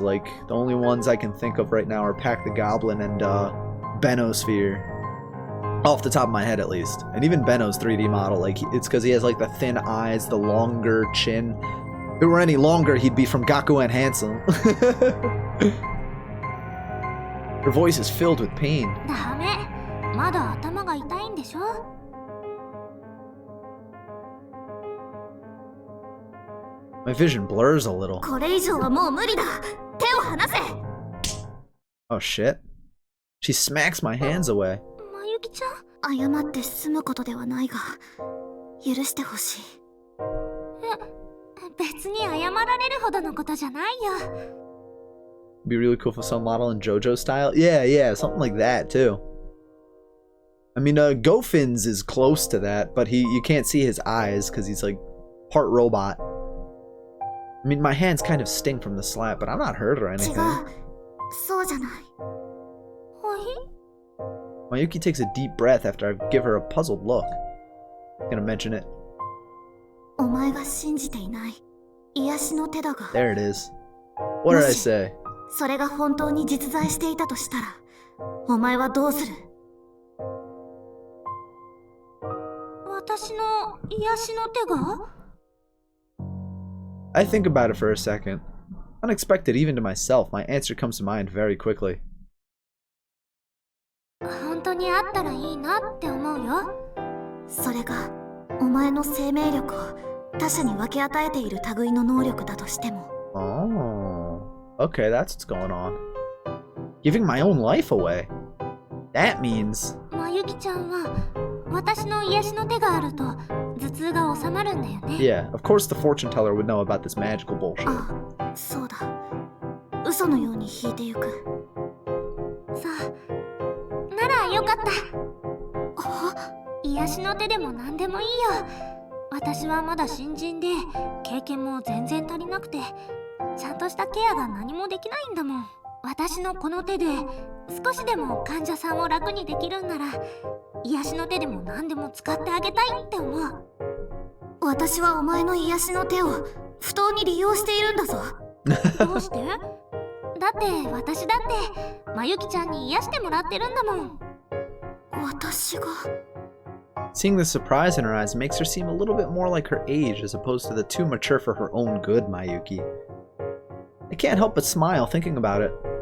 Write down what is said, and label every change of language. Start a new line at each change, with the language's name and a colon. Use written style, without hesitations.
English: Like, the only ones I can think of right now are Pac the Goblin and Benosphere. Off the top of my head, at least. And even Benno's 3D model, like, it's because he has, like, the thin eyes, the longer chin. If it were any longer, he'd be from Gaku and Handsome. Her voice is filled with pain.
Japanese: ダメ。まだ頭が痛いんでしょ？
English: My vision blurs a little.
Japanese: これ以上はもう無理だ。手を離せ。
English: Oh shit. She smacks my hands away.
Japanese: まゆきちゃん。謝って済むことではないが、許してほしい。別に謝られるほどのことじゃないよ。
English: Be really cool for some model in JoJo style. Yeah, something like that too. I mean, Gofin's is close to that, but you can't see his eyes because he's like part robot. I mean, my hands kind of sting from the slap, but I'm not hurt or anything.
Japanese: 違う。そうじゃない。
English: Mayuki takes a deep breath after I give her a puzzled look. Gonna mention it.
Japanese: お前が信じていない癒しの手だが。
English: There it is. What did I say?
Japanese: それが本当に実在していたとしたら、お前はどうする？私の癒しの手が？
English: I think about it for a second. Unexpected even to myself, my answer comes to mind very quickly.
Japanese: 本当にあったらいいなって思うよ。それがお前の生命力を他者に分け与えている類の能力だとしても。
English: Oh, okay, that's what's going on. Giving my own life away. That means...
Japanese: まゆきちゃんは私の癒しの手があると頭痛が収まるんだよね。
English: Yeah, of course the fortune teller would know about this magical bullshit.
Japanese: あ、そうだ。嘘のように引いてゆく。そう。ならよかった。癒しの手でも何でもいいよ。私はまだ新人で経験も全然足りなくて、ちゃんとしたケアが何もできないんだもん。私のこの手で少しでも患者さんを楽にできるんなら、癒しの手でも何でも使ってあげたいって思う。私はお前の癒しの手を不当に利用しているんだぞ。どうして？だって私だってまゆきちゃんに癒してもらってるんだもん。私が。
English: Seeing the surprise in her eyes makes her seem a little bit more like her age as opposed to the too mature for her own good Mayuki. I can't help but smile thinking about it.